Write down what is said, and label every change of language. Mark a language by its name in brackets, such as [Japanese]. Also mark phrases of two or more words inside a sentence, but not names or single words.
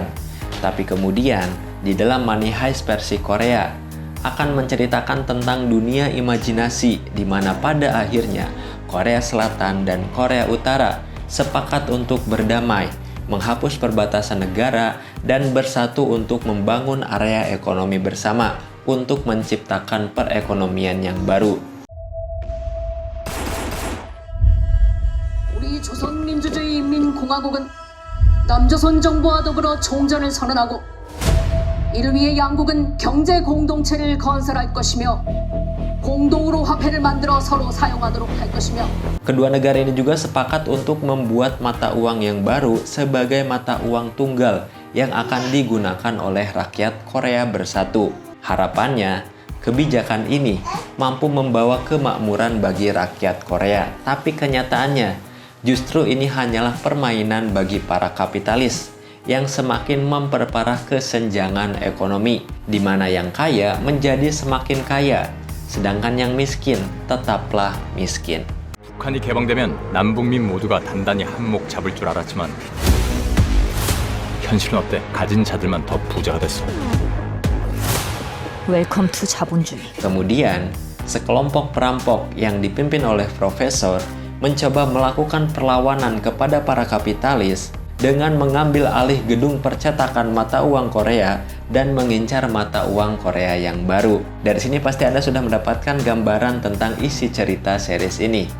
[Indonesian] Tapi kemudian, di dalam Money Heist versi Korea akan menceritakan tentang dunia imajinasi di mana pada akhirnya Korea Selatan dan Korea Utara sepakat untuk berdamai, menghapus perbatasan negara, dan bersatu untuk membangun area ekonomi bersama untuk menciptakan perekonomian yang baru. [Korean] 우리 조선민주주의인민공화국은 남조선 정부와 더불어 종전을 선언하고 이를 위해 양국은 경제 공동체를 건설할 것이며 공동으로 화폐를 만들어 서로 사용하도록 할 것이며 [Indonesian] Kedua negara ini juga sepakat untuk membuat mata uang yang baru sebagai mata uang tunggal yang akan digunakan oleh rakyat Korea bersatu. Harapannya, kebijakan ini mampu membawa kemakmuran bagi rakyat Korea. Tapi kenyataannya, justru ini hanyalah permainan bagi para kapitalis yang semakin memperparah kesenjangan ekonomi, di mana yang kaya menjadi semakin kaya, sedangkan yang miskin tetaplah miskin. [Korean] 북한이 개방되면 남북민 모두가 단단히 한몫 잡을 줄 알았지만 현실은 어때? 가진 자들만 더 부자가 됐어. [English] welcome to [Korean] 자본주의. [Indonesian] Kemudian, sekelompok perampok yang dipimpin oleh Profesor mencoba melakukan perlawanan kepada para kapitalis dengan mengambil alih gedung percetakan mata uang Korea dan mengincar mata uang Korea yang baru. Dari sini pasti Anda sudah mendapatkan gambaran tentang isi cerita series ini.